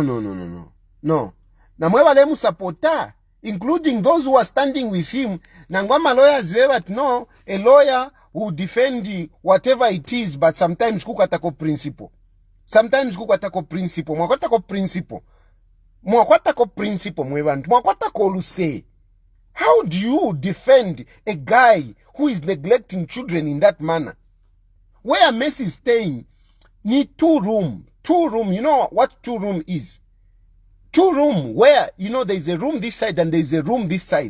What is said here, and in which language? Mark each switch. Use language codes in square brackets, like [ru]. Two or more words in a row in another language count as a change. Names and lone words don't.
[bem] Namwewa lemu [en] supporter, including those who are standing with him. [bem] Nangwama lawyers wewa no, [en] a lawyer will defend whatever it is, but sometimes kukwatako principle. Sometimes kukwatako principle. [bem] Mwakwatako principle. Mwakwatako principle mwevantu. Mwakwatako luse. [en] How do you defend a guy who is neglecting children in that manner? Where Messi is staying, need 2 room. 2 room, you know what 2 room is? 2 room where, you know, there is a room this side and there is a room this side.